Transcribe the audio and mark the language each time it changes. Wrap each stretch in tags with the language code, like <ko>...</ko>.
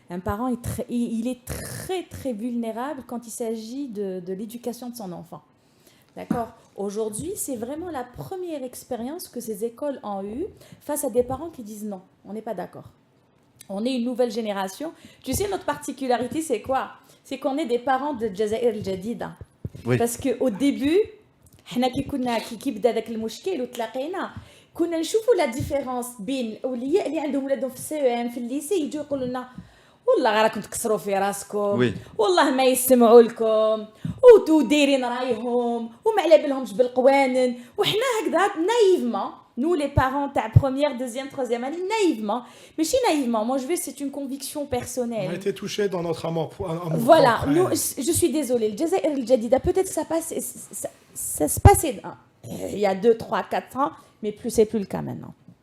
<fr>Un parent, il est très, très vulnérable quand il s'agit de l'éducation de son enfant. D'accord. Aujourd'hui, c'est vraiment la première expérience que ces écoles ont eue face à des parents qui disent non, on n'est pas d'accord. On est une nouvelle génération. Tu sais, notre particularité, c'est quoi? C'est qu'on est des parents de Jazair al-Jadida. Oui. Parce qu'au début,</fr> <ar>حنا كي بدا داك المشكل وتلاقينا كنا نشوفوا لا ديفيرونس بين الاولياء اللي عندهم ولادهم في السي ام في الليسي يجوا يقولوا لنا والله راكم تكسروا في راسكم</ar> <fr>وي.</fr> <ar>والله ما يسمعوا لكم ودايرين رايهم وما على بالهمش بالقوانين وحنا هكذا</ar> <fr>naïvement nous les parents</fr> <ar>تاع</ar> <fr>première deuxième troisième année naïvement</fr> <ar>ماشي</ar> <fr>naïvement moi je vais c'est une conviction personnelle. On a été touchés dans notre amour. Voilà, nous, je suis désolée, le Jazair al-Jadida, peut-être ça se passait il y a 2, 3, 4 ans, mais c'est plus le cas maintenant.</fr>